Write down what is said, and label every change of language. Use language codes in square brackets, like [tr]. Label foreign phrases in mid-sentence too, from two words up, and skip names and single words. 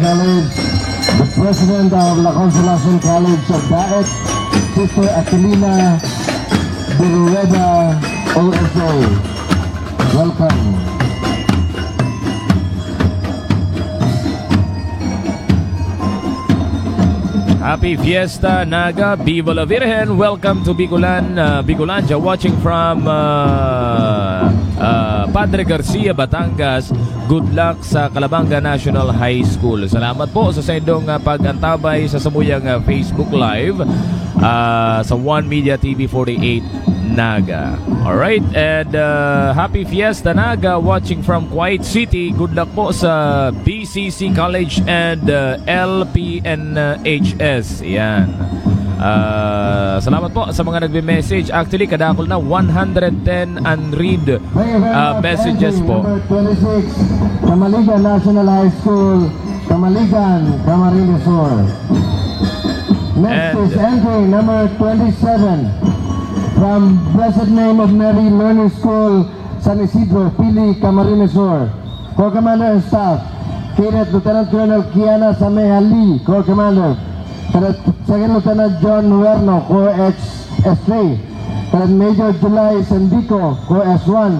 [en] The President of La Consolacion College of Daet, Sister Aquilina de Rueda, OSO. Welcome. Happy Fiesta Naga, [es] Viva la Virgen. [en] Welcome to Bicolandia, watching from Padre Garcia, Batangas. Good luck [bik] sa Calabanga National High School. Salamat po sa sendong pag-antabay sa samuyang Facebook Live sa One Media TV 48 Naga. [en] Alright, and happy Fiesta Naga, watching from Kuwait City. Good luck [bik] po sa BCC College and LPNHS. Yan. Salamat po sa mga nagbe-message. Actually, kadakol na 110 [en] unread messages [bik] po. [en] Number 26, Camaligan National High School, Camaligan, Camarines Sur. Next is entry number 27 from Blessed Name of Mary Learning School, San Isidro, Pili, Camarines Sur. Corps Commander and Staff, Cadet Lieutenant Colonel Kiana Sameha Lee, Corps Commander. Second Lieutenant John Huerno, Corps S3. Cadet Major July Sendico, Corps S1.